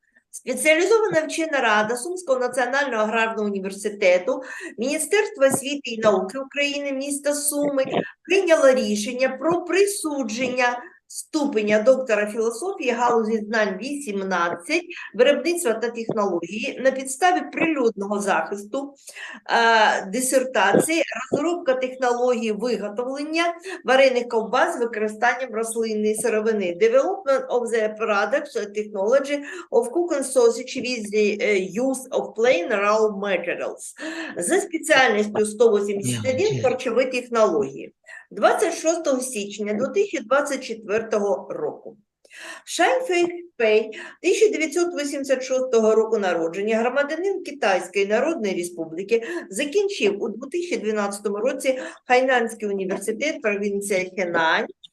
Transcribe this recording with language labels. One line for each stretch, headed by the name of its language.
Ukrainian: Спеціалізована вчена рада Сумського національного аграрного університету, Міністерства освіти і науки України, міста Суми прийняло рішення про присудження ступеня доктора філософії галузі знань 18, виробництва та технології на підставі прилюдного захисту дисертації «Розробка технології виготовлення варених ковбас з використанням рослинної сировини.
English: Development of the products technology of cooking sausage with the use of plain raw materials»
Ukrainian: за спеціальністю 181 харчові технології. 26 січня 2024 року. Шань Фейфей, 1986 року народження, громадянин Китайської Народної Республіки, закінчив у 2012 році Хайнанський університет, провінція Хенань,